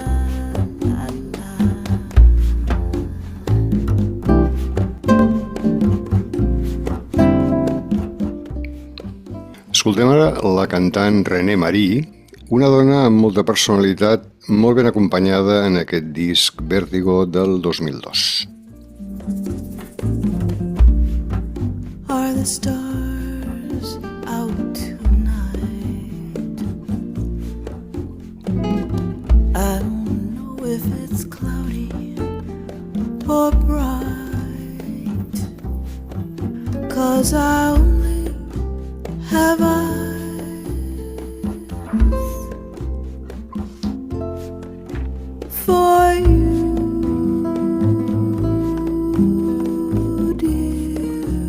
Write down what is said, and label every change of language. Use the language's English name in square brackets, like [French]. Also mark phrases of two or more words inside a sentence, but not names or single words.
[Catalan] Escoltem ara la cantant René Marie, una dona amb molta personalitat, molt ben acompanyada en aquest disc Vertigo del 2002. [English] Are the stars out tonight? I don't know if it's cloudy or bright, 'cause I only have eyes for you, dear.